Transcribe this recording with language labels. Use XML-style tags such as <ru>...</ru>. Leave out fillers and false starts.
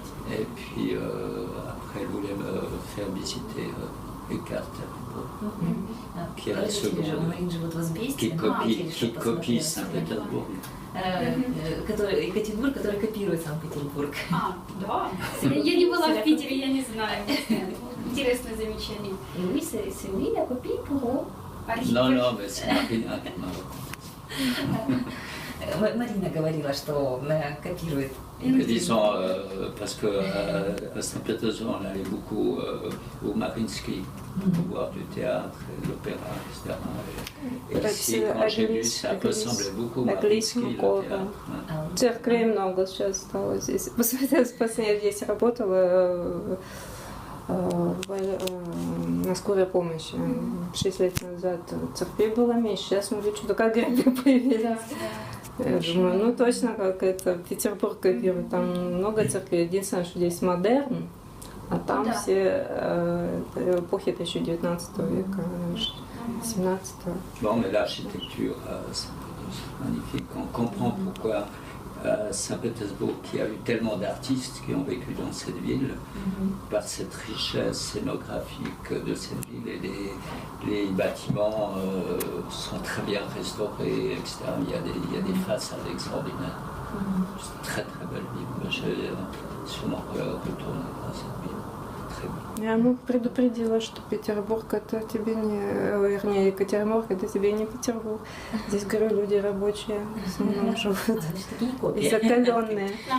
<fr>Et puis après, elle voulait me faire visiter Екатеринбург, qui est la seconde, qui copie Saint-Pétersbourg.</fr> <ru>Екатеринбург, который копирует Санкт-Петербург. Да. Я не была в Питере, я не знаю. Интересное замечание.</ru> <fr>Oui, c'est lui la copie pour eux. Non, mais c'est Marina qui m'a raconté.</fr> <ru>Марина говорила, что копирует.</ru> <fr>Disons, parce que à Saint-Pétersbourg, on allait beaucoup au Mariinsky pour voir du théâtre, et l'opéra, etc. Et ici, quand j'ai vu, ça ressemblait beaucoup au Mariinsky, le théâtre.</fr> <ru>Церквей много сейчас стало здесь. Последний здесь работала на скорой помощи. 6 лет назад церквей было меньше, сейчас смотрю, что как грибы появились. Я думаю, ну точно как это Петербург копирует, там много церквей. Единственное, что здесь модерн, а там все эпохи еще 19 века, 17.</ru> <fr>Bon, mais l'architecture, c'est magnifique. On comprend pourquoi Saint-Pétersbourg, qui a eu tellement d'artistes qui ont vécu dans cette ville, par cette richesse scénographique de cette ville, et les bâtiments sont très bien restaurés, etc. Il y a des façades extraordinaires. C'est une très très belle ville. Je vais sûrement retourner dans cette ville. Très belle.</fr> <ru>Я ему предупредила, что Петербург это тебе не, вернее, Екатеринбург это тебе не Петербург. Здесь, говорю, люди рабочие, в основном живут и закаленные.</ru>